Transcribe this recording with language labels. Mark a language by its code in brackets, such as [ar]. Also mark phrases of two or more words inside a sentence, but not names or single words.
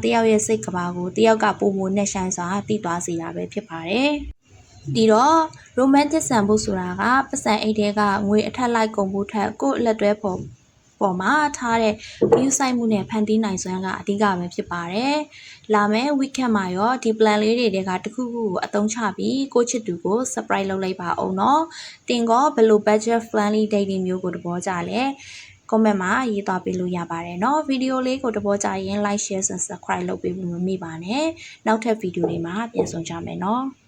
[my] ယောက်ရဲ့စိတ်ကဘာကိုတယောက်ကပုံမနဲ့ဆိုင်စွာသိသွားစေတာပဲဖြစ်ပါတယ်ဒီတော့ romantic ဆန်ဖို့ဆိုတာကပတ်စံအိတ် တဲကငွေအထက်လိုက်ကုန်ဖို့ထက်ကိုယ့်လက်တွဲပေါ်မှာထားတဲ့ view ဆိုင်မှုနဲ့ဖန်တီးနိုင်စွမ်းကအဓိကပဲဖြစ်ပါတယ်။လာမယ့် weekend မှာရောဒီ plan လေးတွေကတခုခုကိုအသုံးချပြီးကိုချစ်သူကို surprise လုပ်လိုက်ပါအောင်နော်။တင်ကောဘယ်လို [en] budget friendly dating [my] မျိုးကိုသဘောကျလဲ။ comment မှာရေးသားပေးလို့ရပါတယ်နော်။ဗီဒီယိုလေးကိုသဘောကျရင် [en] like share subscribe [my] လုပ်ပေးဖို့မမေ့ပါနဲ့။နောက်ထပ်ဗီဒီယိုတွေမှာပြန်ဆုံကြမယ်နော်။